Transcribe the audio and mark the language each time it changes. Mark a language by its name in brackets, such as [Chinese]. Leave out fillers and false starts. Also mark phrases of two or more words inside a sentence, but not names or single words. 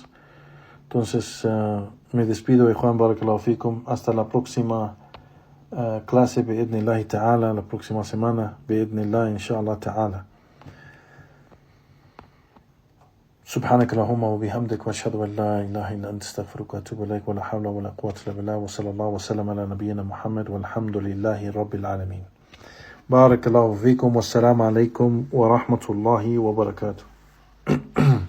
[Spanish] Entonces me despido de Juan [Arabic] بارك الله فيكم. [Spanish] Hasta la próxima clase, [Arabic] بإذن الله تعالى, [Spanish] la próxima semana, [Arabic] بإذن الله، إن شاء الله تعالى. سبحانك اللهم وبحمدك واشهد ان لا اله الا انت استغفرك واتوب اليك ولا حول ولا قوه الا بالله وصلى الله وسلم على نبينا محمد والحمد لله رب العالمين. بارك الله فيكم والسلام عليكم ورحمه الله وبركاته.